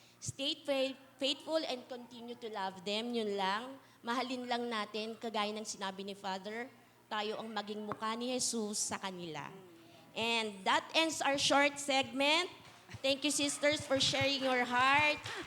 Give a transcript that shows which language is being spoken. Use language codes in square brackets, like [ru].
[en] Stay faithful and continue to love them. [tl] Yun lang. Mahalin lang natin, kagaya ng sinabi ni Father, tayo ang maging mukha ni Jesus sa kanila. [en] And that ends our short segment. Thank you, sisters, for sharing your heart.